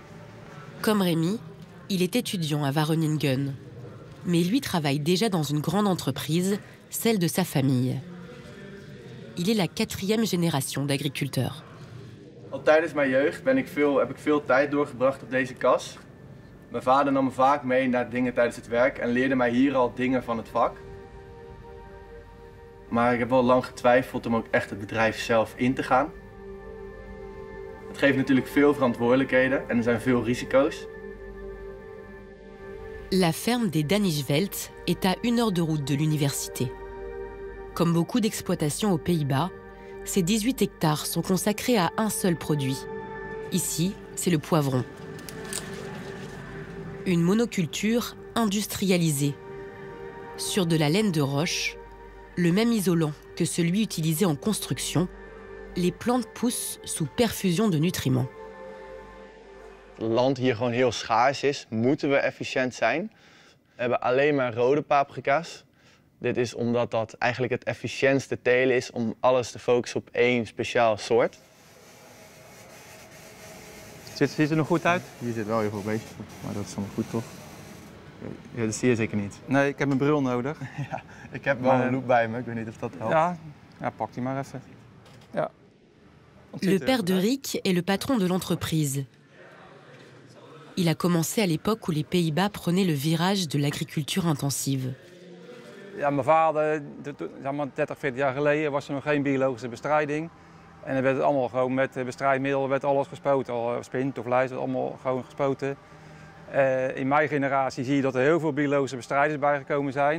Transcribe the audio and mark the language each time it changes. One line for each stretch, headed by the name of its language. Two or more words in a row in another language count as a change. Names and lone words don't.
French: Comme Rémi, il est étudiant à Wageningen. Mais lui travaille déjà dans une grande entreprise, celle de sa famille. Il est la 4e génération d'agriculteurs.
Dutch: Al tijdens mijn jeugd heb ik veel tijd doorgebracht op deze kas. Mijn vader nam me vaak mee naar dingen tijdens het werk en leerde mij hier al dingen van het vak. Maar ik heb wel lang getwijfeld om ook echt het bedrijf zelf in te gaan. Het geeft natuurlijk veel verantwoordelijkheden en er zijn veel risico's.
French: La ferme des Danijveld est à 1 heure de route de l'université. Comme beaucoup d'exploitations aux Pays-Bas, ces 18 hectares sont consacrés à un seul produit. Ici, c'est le poivron. Une monoculture industrialisée. Sur de la laine de roche, le même isolant que celui utilisé en construction, les plantes poussent sous perfusion de nutriments.
Dutch: Het land hier gewoon heel schaars is, moeten we efficiënt zijn. We hebben alleen maar rode paprika's. Dit is omdat dat eigenlijk het efficiëntste telen is om alles te focussen op één speciaal soort. Ziet er nog goed uit? Hier zit wel heel veel beestjes op, maar dat is allemaal goed toch? Ja, dat zie je zeker niet. Nee, ik heb een bril nodig. Ja, ik heb wel een loop bij me, ik weet niet of dat helpt. Ja, pak die maar even. Ja.
French: Le père de Rick est le patron de l'entreprise. Il a commencé à l'époque où les Pays-Bas prenaient le virage de l'agriculture intensive.
Dutch: Ja, mijn vader, zeg maar 30, 40 jaar geleden, was er nog geen biologische bestrijding. En er werd allemaal gewoon met bestrijdmiddelen werd alles gespoten. Al spint of lijst, werd allemaal gewoon gespoten. In mijn generatie zie je dat er heel veel biologische bestrijders bijgekomen zijn.